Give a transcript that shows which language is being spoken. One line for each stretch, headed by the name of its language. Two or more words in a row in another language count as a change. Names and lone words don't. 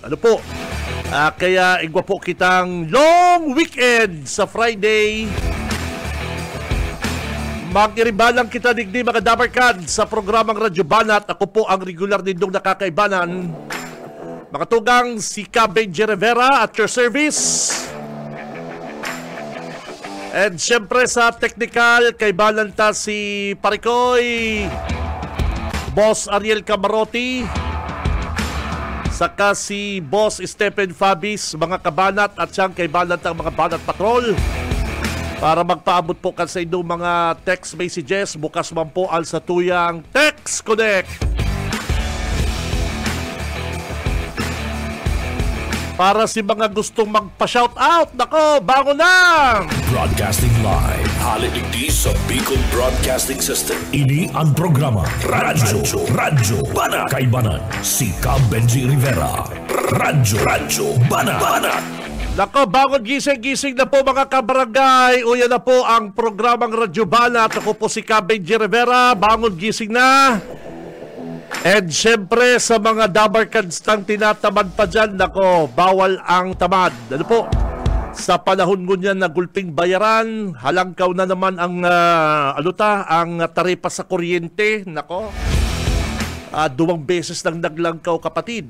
Filipino: Ano po?
Bikol: Kaya igwa po kitang long weekend sa Friday. Mag-iribalang kita digdi, mga Dabarkad, sa programang Radyo Banat. Ako po ang regular nindong nakakaibanan. Mga tugang, si Benji Rivera
English: at your service.
Bikol: And syempre sa technical, kaibanan ta si Parikoy, Boss Ariel Camarotti, saka si Boss Stephen Fabis, mga kabanat, at siyang kaibanan ng mga Banat Patrol. Para magpaabot po kan sa inyong mga text messages, bukas man po ang satuyang Text Connect.
Filipino: Para si mga gustong magpa-shoutout, nako, bango na!
English: Broadcasting live,
Bikol: haliligdi sa Bicol Broadcasting System. Ini ang programa Radyo Banat. Kaibanan, si Benji Rivera. Radyo Banat.
Filipino: Nako, bangon, gising na po, mga kabarangay. O yan na po ang programang Radyo Banat. Ako po si Benji Rivera. Bangon, gising na. And syempre sa mga Dabarkads tang tinatamad pa dyan, nako, bawal ang tamad. Ano po?
Bikol: Sa panahon ngunyan na gulping bayaran, halangkaw na naman ang ang taripa sa kuryente. Nako, 2 beses nang naglangkaw, kapatid.